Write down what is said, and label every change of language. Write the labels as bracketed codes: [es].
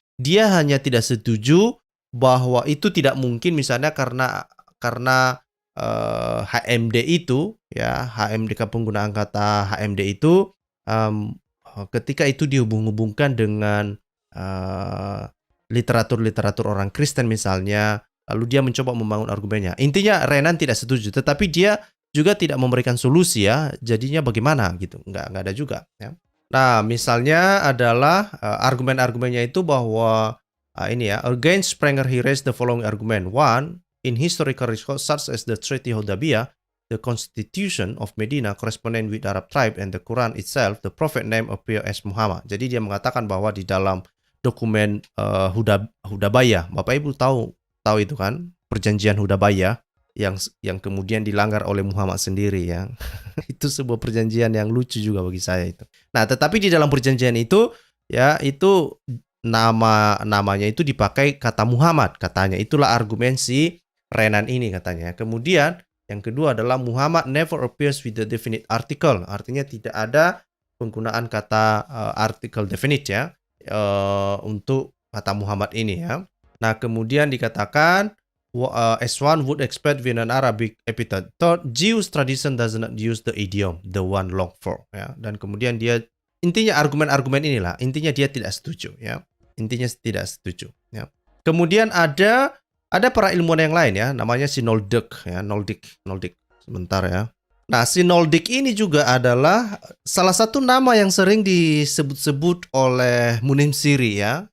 [id] Dia hanya tidak setuju bahwa itu tidak mungkin misalnya karena HMD itu ya, penggunaan kata HMD itu ketika itu dihubung-hubungkan dengan literatur orang Kristen misalnya, lalu dia mencoba membangun argumennya. Intinya Renan tidak setuju, tetapi dia juga tidak memberikan solusi ya. Jadinya bagaimana gitu? Nggak ada juga ya. Nah, misalnya adalah argumen-argumennya itu bahwa ini ya, [en] against Sprenger he raised the following argument. One, in historical records such as the Treaty Hudaybiyah, the Constitution of Medina corresponding with Arab tribe and the Quran itself, the prophet name appear as Muhammad. [id] Jadi dia mengatakan bahwa di dalam dokumen Hudaybiyah, Bapak Ibu tahu itu kan, perjanjian Hudaybiyah yang kemudian dilanggar oleh Muhammad sendiri ya. Itu sebuah perjanjian yang lucu juga bagi saya itu. Nah, tetapi di dalam perjanjian itu ya, itu namanya itu dipakai kata Muhammad katanya. Itulah argumen si Renan ini katanya. Kemudian yang kedua adalah [en] Muhammad never appears with the definite article. [id] Artinya tidak ada penggunaan kata article definite ya untuk kata Muhammad ini ya. Nah, kemudian dikatakan [en] as one would expect with an Arabic epithet. Third, Jewish tradition does not use the idiom, the one long for ya. [id] Dan kemudian dia intinya argumen-argumen inilah, intinya dia tidak setuju ya. Intinya tidak setuju ya. Kemudian ada para ilmuwan yang lain ya, namanya si Noldik ya, Noldik sebentar ya. Nah, si Noldik ini juga adalah salah satu nama yang sering disebut-sebut oleh Munim Siri ya.